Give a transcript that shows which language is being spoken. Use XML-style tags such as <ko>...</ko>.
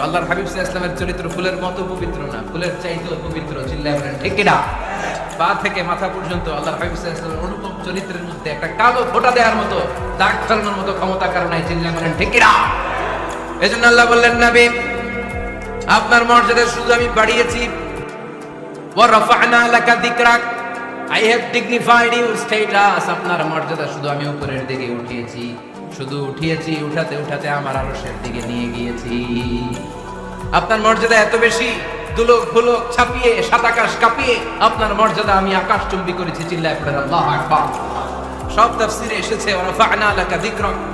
<bn>আল্লাহর হাবিব সাল্লাল্লাহু আলাইহি ওয়াসাল্লামের চরিত্র ফুলের মতো পবিত্র না, ফুলের চাইতেও পবিত্র। চিল্লায় বলেন ঠিক কিনা? পা থেকে মাথা পর্যন্ত আল্লাহর হাবিব সাল্লাল্লাহু আলাইহি ওয়াসাল্লামের অনুপম চরিত্রের মধ্যে একটা কালো ফোঁটা দেওয়ার মতো, দাগ ফেলানোর মতো ক্ষমতা কারণ নাই। চিল্লায় বলেন ঠিক কিনা? এজন্য আল্লাহ বললেন নবী আপনার মর্যাদা শুধু আমি বাড়িয়েছি।</bn> <ar>ওয়া রাফা'না লাকা যিকরাক,</ar> <en>I have dignified your status.</en> <bn>আপনার মর্যাদা শুধু আমি উপরের দিকে উঠিয়েছি, উঠাতে আমার আরশের দিকে নিয়ে গিয়েছি। আপনার মর্যাদা এত বেশি, দুলক ফুলক ছাপিয়ে, সাত আকাশ কাঁপিয়ে আপনার মর্যাদা আমি আকাশচুম্বী করেছি। চিল্লায় পড়েন আল্লাহু আকবার। সব তাফসীরে এসেছে</bn> <ar>ওয়া রাফা'না লাকা যিকরাক,</ar>